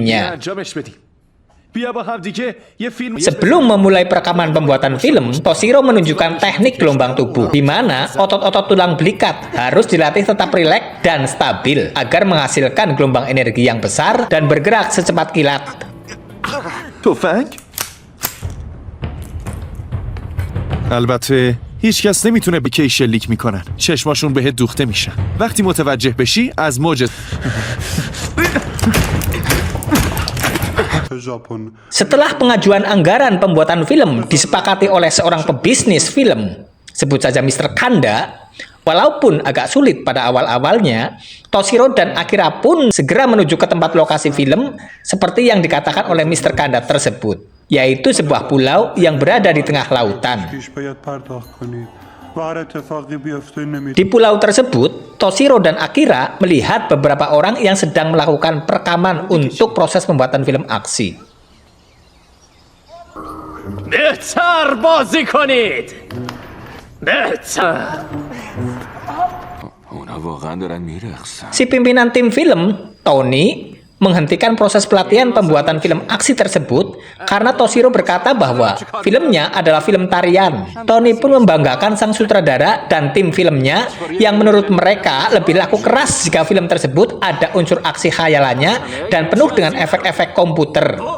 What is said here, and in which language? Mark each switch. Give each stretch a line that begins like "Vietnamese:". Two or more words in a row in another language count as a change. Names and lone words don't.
Indonesian: Sebelum memulai perekaman pembuatan film, Toshiro menunjukkan teknik gelombang tubuh, di mana otot-otot tulang belikat harus dilatih tetap rileks dan stabil agar menghasilkan gelombang energi yang besar dan bergerak secepat kilat.
Persian: تفنگ؟ البته هیچ کس نمیتونه به کی شلیک میکنن. چشماشون بهت دوخته میشن. وقتی متوجه بشی از موج
Indonesian: Setelah pengajuan anggaran pembuatan film disepakati oleh seorang pebisnis film, sebut saja Mr. Kanda, walaupun agak sulit pada awal-awalnya, Toshiro dan Akira pun segera menuju ke tempat lokasi film seperti yang dikatakan oleh Mr. Kanda tersebut, yaitu sebuah pulau yang berada di tengah lautan. Di pulau tersebut, Toshiro dan Akira melihat beberapa orang yang sedang melakukan perekaman untuk proses pembuatan film aksi.
Persian: بهتر بازی کنید. بهتر.
Indonesian: Si pimpinan tim film, Tony, menghentikan proses pelatihan pembuatan film aksi tersebut karena Toshiro berkata bahwa filmnya adalah film tarian. Tony pun membanggakan sang sutradara dan tim filmnya yang menurut mereka lebih laku keras jika film tersebut ada unsur aksi khayalannya dan penuh dengan efek-efek komputer.